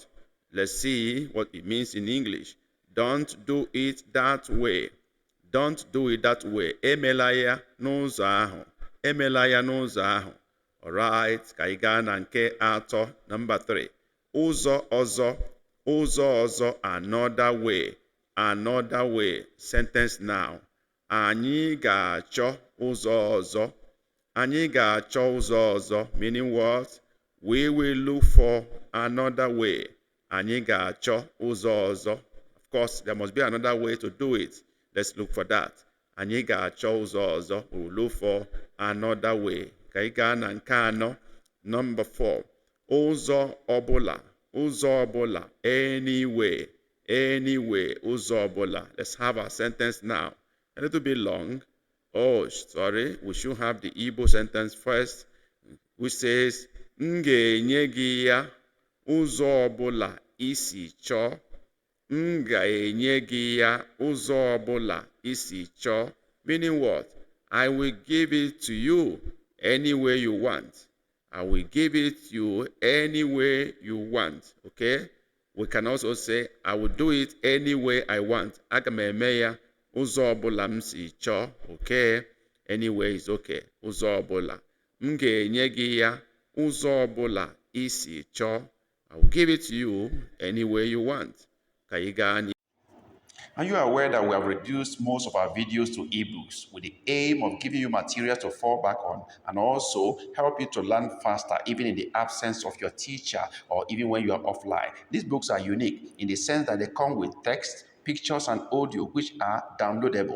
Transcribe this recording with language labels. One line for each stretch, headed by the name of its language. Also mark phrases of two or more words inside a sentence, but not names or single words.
English: Let's see what it means in English. Don't do it that way.
Igbo: Emela ya n'ụzọ ahụ.
English: All right,
Igbo: ka ị gaa na nke atọ. Number 3. Ụzọ ọzọ,
English: another way. Sentence now.
Igbo: Anyị ga-achọ ụzọ ọzọ.
English: Meaning what? We will look for another way.
Igbo: Anyị ga-achọ ụzọ ọzọ.
English: Of course, there must be another way to do it. Let's look for that.
Igbo: Anyị ga-achọ ụzọ ọzọ.
English: We will look for another way.
Igbo: Ka ị gaa na nke anọ. Number 4. Ụzọ ọbụla. Anyway. Ụzọ ọbụla.
English: Let's have our sentence now. A little bit long. Oh, sorry. We should have the Igbo sentence first, which says,
Igbo: M ga-enye gị ya ụzọ ọbụla isi chọọ. M ga-enye gị ya ụzọ ọbụla isi chọọ.
English: Meaning what? I will give it to you any way you want. Okay? We can also say, I will do it any way I want.
Igbo: Aga m eme ya ụzọ ọbụla m si chọọ.
English: Okay? Anyway is okay.
Igbo: Ụzọ ọbụla. M ga-enye gị ya ụzọ ọbụla isi chọọ.
English: I will give it to you any way you want.
Igbo: Ka ị gaa n'ihu.
English: Are you aware that we have reduced most of our videos to ebooks with the aim of giving you materials to fall back on and also help you to learn faster even in the absence of your teacher or even when you are offline? These books are unique in the sense that they come with text, pictures and audio which are downloadable.